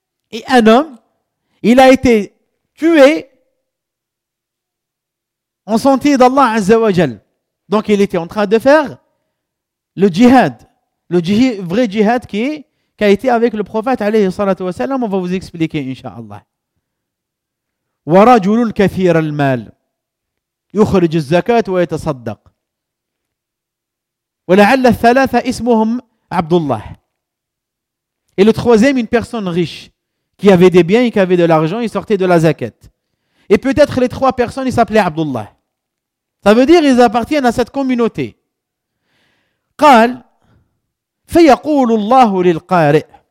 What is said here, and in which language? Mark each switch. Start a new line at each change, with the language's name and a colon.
French: Et un homme, il a été tué en sentier d'Allah Azza wa Jal. Donc il était en train de faire le djihad, le vrai djihad qui a été avec le prophète alayhi salatu wa salam. On va vous expliquer, incha'Allah.
Arabic: وَرَجُلٌ كَثِيرَ الْمَالِ يخرج الزكاة ويتصدق ولعل الثلاثة اسمهم عبد الله.
French: Et le troisième, une personne riche qui avait des biens et qui avait de l'argent, il sortait de la zakat. Et peut-être les trois personnes, ils s'appelaient Abdullah. Ça veut dire ils appartiennent à cette communauté.
Arabic: قال فيقول الله للقارئ.